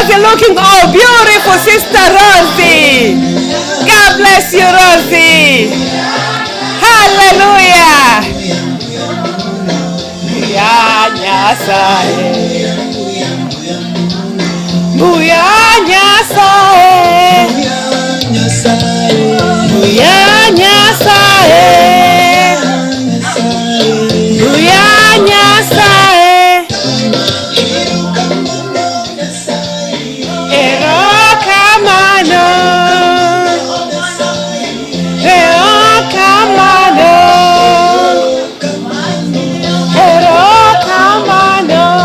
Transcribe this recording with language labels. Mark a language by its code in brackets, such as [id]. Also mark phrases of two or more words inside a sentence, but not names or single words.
[en] looking all beautiful, Sister Rosie. God bless you, Rosie. Hallelujah. [luo] Buya Nyasaye. Buya Nyasaye. Buya Nyasaye. Buya Nyasaye. Erokamano. Erokamano. Erokamano.